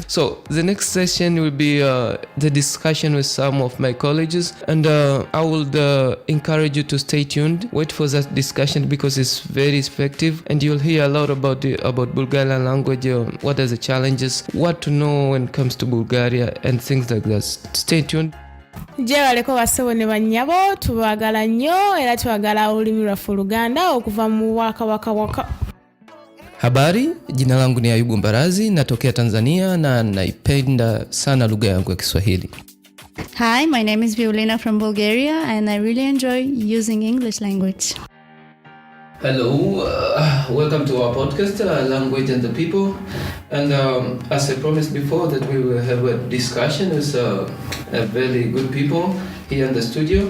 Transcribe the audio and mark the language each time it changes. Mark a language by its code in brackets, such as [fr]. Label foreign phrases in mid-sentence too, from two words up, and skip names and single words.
[en] So the next session will be the discussion with some of my colleagues, and I would encourage you to stay tuned, wait for that discussion, because it's very effective, and you'll hear a lot about Bulgarian language, what are the challenges, what to know when it comes to Bulgaria, and things like that. Stay tuned. [lg] Baleko basewo ne bannyabo, tubagala nnyo era twagala olulimi lwaffe Oluganda okuva mu waka. [sw] Habari, jina langu ni Ayubu Mbarazi, natokea Tanzania na naipenda sana lugha yangu ya Kiswahili. [en] Hi, my name is Violina from Bulgaria, and I really enjoy using English language. Hello, welcome to our podcast, Language and the People. And as I promised before, that we will have a discussion with very good people here in the studio.